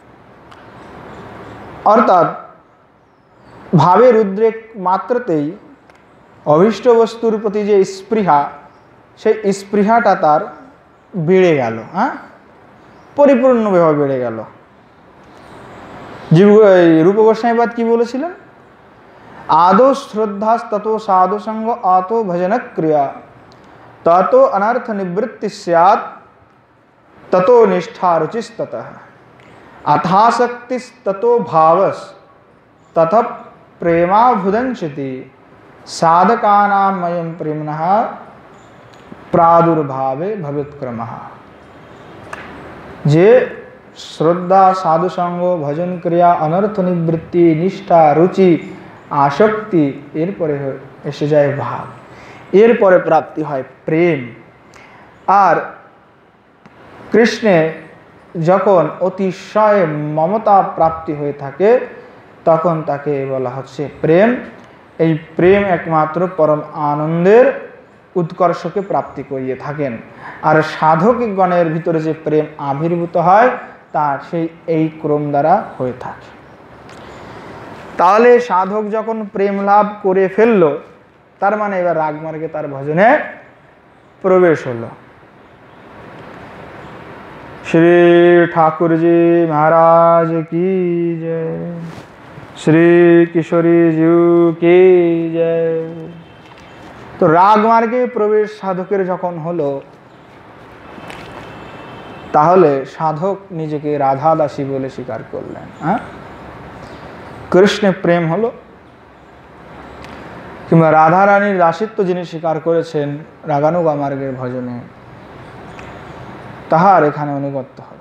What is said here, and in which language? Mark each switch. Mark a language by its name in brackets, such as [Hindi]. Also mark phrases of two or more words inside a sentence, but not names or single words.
[Bangla] অর্থাৎ ভাবের উদ্রেক মাত্রতেই অভীষ্ট বস্তুর প্রতি যে স্পৃহা, সেই স্পৃহাটা তার বেড়ে গেল। হ্যাঁ, পরিপূর্ণভাবে বেড়ে গেল। রূপ গোস্বামীপাদ কি বলেছিলেন? [Sanskrit] आदो श्रद्धा ततो साधु संग आतो भजन क्रिया ततो अनर्थ निवृत्ति स्यात् ततो निष्ठा रुचिस्ततः अथाशक्ति ततो भावस तथा प्रेमाभुदंचति साधकानामयं प्रेम्णः प्रादुर्भावे भवेत्क्रमः। [Bangla] যে শ্রদ্ধা সাধু সঙ্গ ভজন ক্রিয়া অনর্থ নিবৃত্তি নিষ্ঠা রুচি আসক্তি, এরপরে এসে যায় ভাব, এরপরে প্রাপ্তি হয় প্রেম। আর কৃষ্ণে যখন অতিশয় মমতা প্রাপ্তি হয়ে থাকে তখন তাকে বলা হচ্ছে প্রেম। এই প্রেম একমাত্র পরম আনন্দের উৎকর্ষকে প্রাপ্তি করিয়ে থাকেন। আর সাধকগণের ভিতরে যে প্রেম আবির্ভূত হয় তা সেই এই ক্রম দ্বারা হয়ে থাকে। তাহলে সাধক যখন প্রেম লাভ করে ফেললো তার মানে এবার রাগমার্গে তার ভজনে প্রবেশ হলো। [Hindi] श्री ठाकुर जी महाराज की जय, श्री किशोरी जी की जय। [Bangla] তো রাগ মার্গে প্রবেশ সাধকের যখন হলো তাহলে সাধক নিজেকে রাধা দাসী বলে স্বীকার করলেন। কৃষ্ণে প্রেম হলো কিংবা রাধা রানীর দাসিত্ব যিনি স্বীকার করেছেন রাগানুগা মার্গের ভজনে তাহার এখানে অনুগত্য হলো।